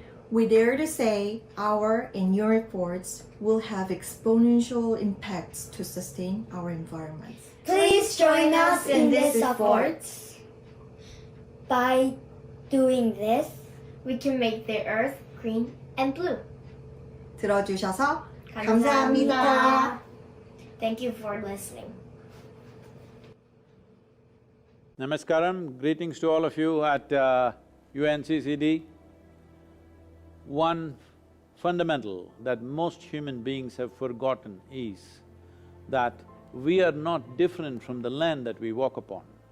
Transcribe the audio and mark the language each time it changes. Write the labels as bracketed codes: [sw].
[en] we dare to say our and your efforts will have exponential impacts to sustain our environment. Please join us in this effort. By doing this, we can make the earth green and blue. [ko] 들어주셔서 감사합니다. [en] Thank you for listening. Namaskaram, greetings to all of you at UNCCD. One fundamental that most human beings have forgotten is that we are not different from the land that we walk upon.